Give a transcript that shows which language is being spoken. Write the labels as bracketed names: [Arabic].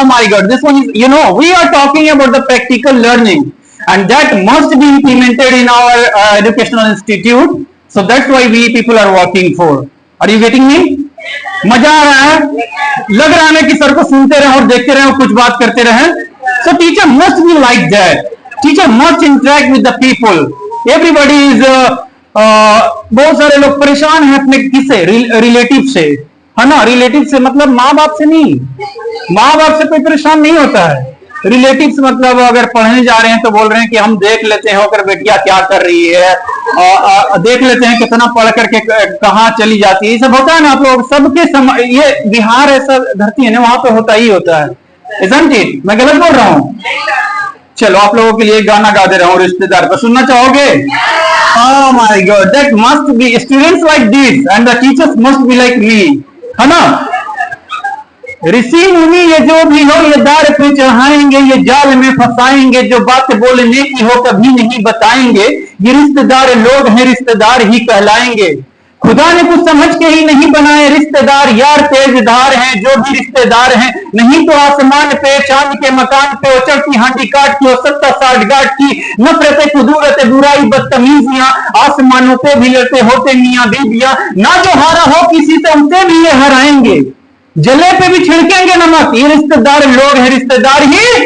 [English] Oh my God, this one is, we are talking about the practical learning and that must be implemented in our educational institute. So that's why we people are working for. Are you getting me? [Hindi] मजा आ रहा है? लग रहा है कि sir को सुनते रहे और देखते रहे और कुछ बात करते रहे। [English] So teacher must be like that. Teacher must interact with the people. Everybody is [Hindi] बहुत सारे लोग परेशान हैं अपने किससे? रिलेटिव से, है ना? रिलेटिव से मतलब माँ बाप से नहीं, माँ बाप से कोई परेशान नहीं होता है। रिलेटिव से मतलब अगर पढ़ने जा रहे हैं तो बोल रहे हैं कि हम देख लेते हैं होकर बेटिया क्या कर रही है, देख लेते हैं कितना पढ़ करके कहाँ चली जाती है। ये सब होता है ना आप लोग सबके ये बिहार ऐसा धरती है ना, वहां पे होता ही होता है। [English] Isn't it? [Hindi] मैं गलत बोल रहा हूँ? चलो आप लोगों के लिए गाना गा दे रहा हूँ रिश्तेदार को, सुनना चाहोगे? [English] Oh my God, that must be students like this and the teachers must be like me, [Hindi] है ना? ऋषि मुनि ये जो भी हो ये दार पे चढ़ाएंगे, ये जाल में फंसाएंगे, जो बात बोलने की हो कभी नहीं बताएंगे, ये रिश्तेदार लोग हैं, रिश्तेदार ही कहलाएंगे। खुदा ने कुछ समझ के ही नहीं बनाए रिश्तेदार, यार तेजधार हैं जो भी रिश्तेदार हैं, नहीं तो आसमान पे चांद के मकान पे चढ़ती हांडी काट की 70-60 गाट की नफरत कुदूरत बुराई बदतमीजियां, आसमानों पे भी लड़ते होते मियां बीबियां, ना जो हारा हो किसी से उनसे भी ये हराएंगे, जले पे भी छिड़केंगे नमक, ये रिश्तेदार लोग हैं, रिश्तेदार ही